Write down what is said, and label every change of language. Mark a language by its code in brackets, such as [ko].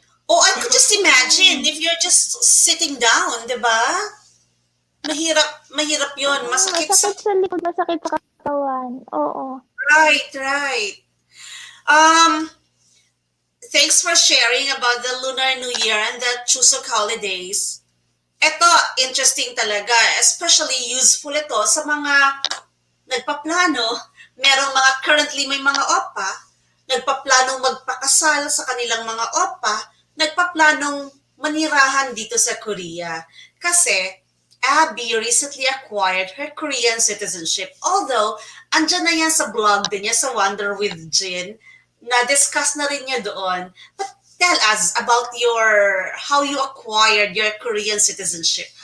[en] Oh, I could just imagine if you're just sitting down, [tl] di ba? Mahirap yun. Masakit sa... Masakit sa likod, masakit sa katawan. Oo. [en] Right. Um, Thanks for sharing about the Lunar New Year and the Chuseok holidays. [tl] Ito, interesting talaga. [en] Especially useful [tl] ito sa mga nagpaplano. Merong currently may mga opa, nagpaplanong magpakasal sa kanilang mga opa, nagpaplanong manirahan dito sa Korea. Kasi [en] Abby recently acquired her Korean citizenship. [tl] Although, andyan na yan sa blog din niya sa Wonder with Jin, na-discuss na rin niya doon. [en] But tell us about how you acquired your Korean citizenship.